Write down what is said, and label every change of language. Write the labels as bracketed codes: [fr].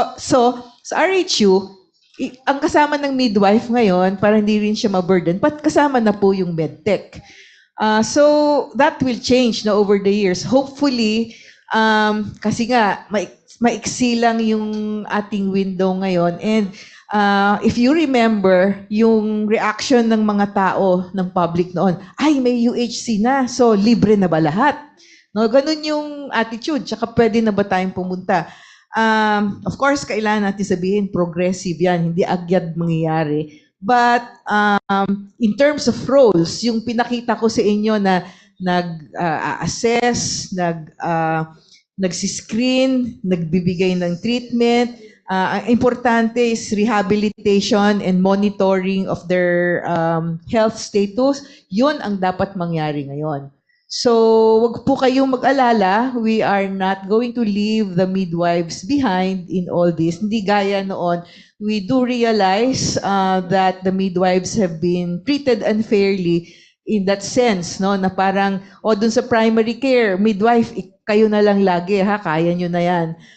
[tl] So, sa RHU, ang kasama ng midwife ngayon, para hindi rin siya ma-burden, kasama na po yung medtech. [en] So, that will change na over the years. [tl] Hopefully, kasi nga, maiksi lang yung ating window ngayon. [en] And if you remember, [tl] yung reaction ng mga tao, ng public noon, ay, may UHC na, so libre na ba lahat? No, ganun yung attitude, tsaka pwede na ba tayong pumunta? Of course, kailangan natin sabihin, progressive yan, hindi agad mangyayari. [en] But in terms of roles, [tl] yung pinakita ko sa inyo na nag-assess, nagsiscreen, nagbibigay ng [en] treatment, [tl] ang importante [en] is rehabilitation and monitoring of their health status. [tl] Yun ang dapat mangyari ngayon. So, wag po kayong mag-alala. [en] We are not going to leave the midwives behind in all this. Hindi gaya noon. We do realize that the midwives have been treated unfairly in that sense, no? [tl] Na parang, dun sa [en] primary care, [tl] midwife, kayo na lang lagi, ha? Kaya nyo na yan.